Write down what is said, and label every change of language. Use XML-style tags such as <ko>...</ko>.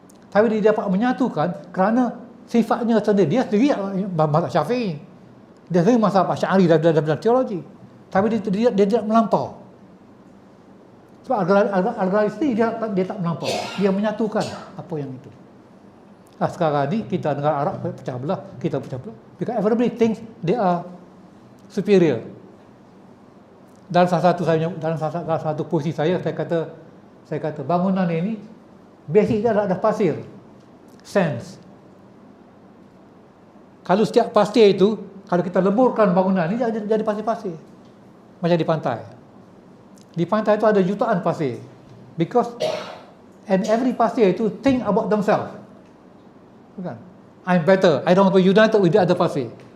<ms>Tapi dia dapat menyatukan kerana sifatnya sendiri. Dia sendiri mazhab Syafi'i. Dia sendiri mazhab Asy'ari dalam teologi. Tapi dia tidak melampau. Sebab Al-Ghazali sendiri dia tak melampau. Dia menyatukan apa yang itu. Sekarang ni kita negara Arab pecah belah, kita pecah belah.</ms> <en>Because everybody thinks they are superior.</en> <ms>Dalam salah satu posisi saya kata bangunan ini basic dia ada pasir, sands. Kalau setiap pasir itu, kalau kita leburkan bangunan ini jadi pasir-pasir. Macam di pantai. Di pantai itu ada jutaan pasir.</ms> <en>Because and every</en> <ms>pasir itu</ms> <en>think about themselves.</en> <ms>Bukan?</ms> <en>I'm better. I don't want to be united with the other pasir.</en>